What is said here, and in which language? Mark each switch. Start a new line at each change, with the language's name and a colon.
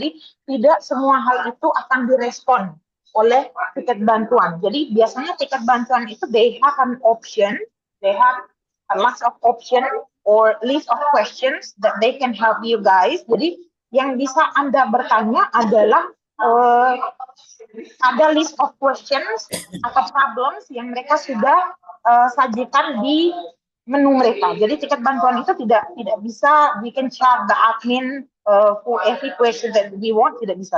Indonesian: Jadi tidak semua hal itu akan direspon oleh tiket bantuan. Jadi biasanya tiket bantuan itu
English: they have an option, they have a lot of option or list of questions that they can help you guys.
Indonesian: Jadi yang bisa Anda bertanya adalah ada
English: list of questions
Indonesian: atau problems yang mereka sudah sajikan di menu mereka. Jadi tiket bantuan itu tidak bisa
English: we can chat the admin for every question that we want,
Indonesian: tidak bisa.